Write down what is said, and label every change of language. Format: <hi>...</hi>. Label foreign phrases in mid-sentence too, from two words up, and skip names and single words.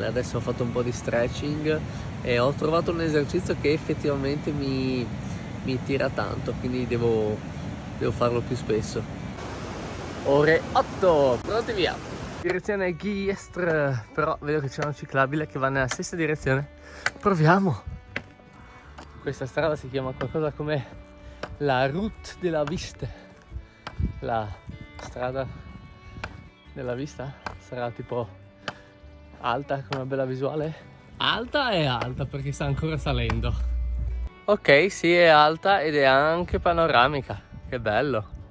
<it>Adesso ho fatto un po' di stretching e ho trovato un esercizio che effettivamente mi tira tanto, quindi devo farlo più spesso. Ore 8, pronti via! Direzione Giestre, però vedo che c'è una ciclabile che va nella stessa direzione. Proviamo! Questa strada si chiama qualcosa come la Route de la Viste. La strada della vista sarà tipo alta, come bella visuale. Alta è alta perché sta ancora salendo. Ok, sì, è alta ed è anche panoramica. Che bello.</it>